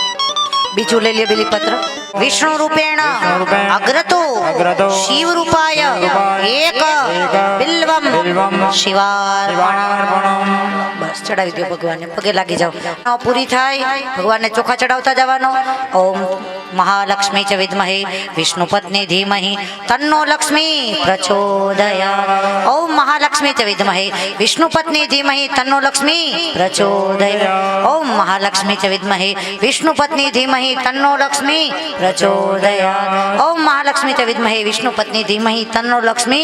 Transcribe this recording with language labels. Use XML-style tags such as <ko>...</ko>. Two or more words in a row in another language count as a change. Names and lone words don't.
<gu>બીજું લઈ લે બિલીપત્ર</gu> <sa>વિષ્ણુ રૂપેણ અગ્રતો શિવ રૂપાય એક બિલ્વમ શિવાર્પણમ</sa> <gu>બસ ચડાવી દો ભગવાનને પગે લાગી જાઓ પૂરી થાય ભગવાનને ચોખા ચડાવતા જવાનો ઓમ</gu> <sa>महालक्ष्मी च विद्महे विष्णुपत्नी धीमहि तन्नो लक्ष्मी प्रचोदयात् ओम महालक्ष्मी च विद्महे विष्णुपत्नी धीमहि तन्नो लक्ष्मी प्रचोदयात् ओम महालक्ष्मी च विद्महे विष्णुपत्नी धीमहि तन्नो लक्ष्मी प्रचोदयात् ओम महालक्ष्मी च विद्महे विष्णुपत्नी धीमहि तन्नो लक्ष्मी</sa>